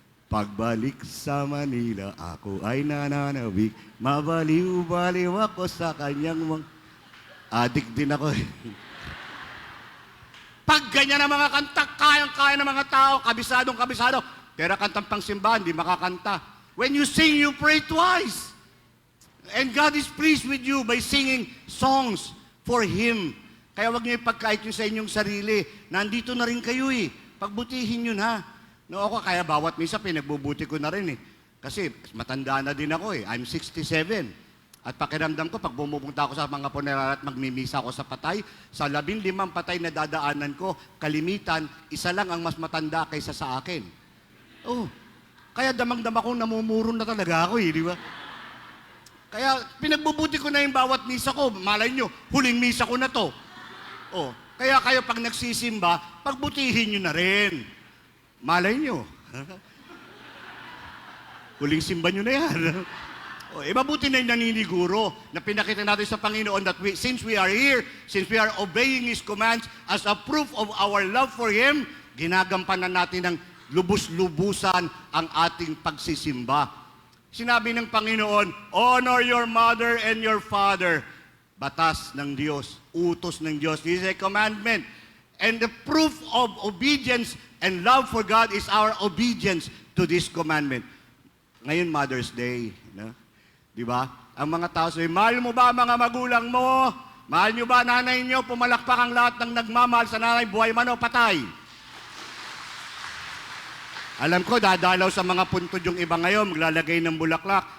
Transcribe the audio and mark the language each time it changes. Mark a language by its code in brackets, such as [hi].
[tl] Pagbalik sa Manila, ako ay nananabik, mabaliw-baliw ako sa kanyang adik din ako eh. Pag ganyan ang mga kanta, kayang-kaya ng mga tao, kabisadong-kabisado. Pero kantang pangsimbahan, di makakanta. [en] When you sing, you pray twice. And God is pleased with you by singing songs for Him. [tl] Kaya wag niyo ipagkait nyo sa inyong sarili. Nandito na rin kayo eh. Pagbutihin nyo na. No, ako kaya bawat misa pinagbubuti ko na rin eh. Kasi matanda na din ako eh. [en] I'm 67. [tl] At pakiramdam ko, pag bumupunta ako sa mga funeral at magmimisa ako sa patay, sa 15 patay na dadaanan ko, kalimitan, isa lang ang mas matanda kaysa sa akin. Oh, kaya damang-dama kong namumurong na talaga ako eh, di ba? Kaya pinagbubuti ko na yung bawat misa ko. Malay nyo, huling misa ko na to. Oh, kaya kayo pag nagsisimba, pagbutihin nyo na rin. Malay nyo. Huling simba nyo na yan. Mabuti na yung naniniguro na pinakita natin sa Panginoon [en] that since we are here, since we are obeying His commands as a proof of our love for Him, [tl] ginagampanan natin ng lubus-lubusan ang ating pagsisimba. Sinabi ng Panginoon, [en] honor your mother and your father. [tl] Batas ng Diyos, utos ng Diyos. [en] This is a commandment. And the proof of obedience and love for God is our obedience to this commandment. [tl] Ngayon, Mother's Day. No? Di ba? Ang mga tao sabi, mahal mo ba mga magulang mo? Mahal nyo ba nanay nyo? Pumalakpak ang lahat ng nagmamahal sa nanay, buhay man o patay. Alam ko, dadalaw sa mga puntod yung iba ngayon, maglalagay ng bulaklak.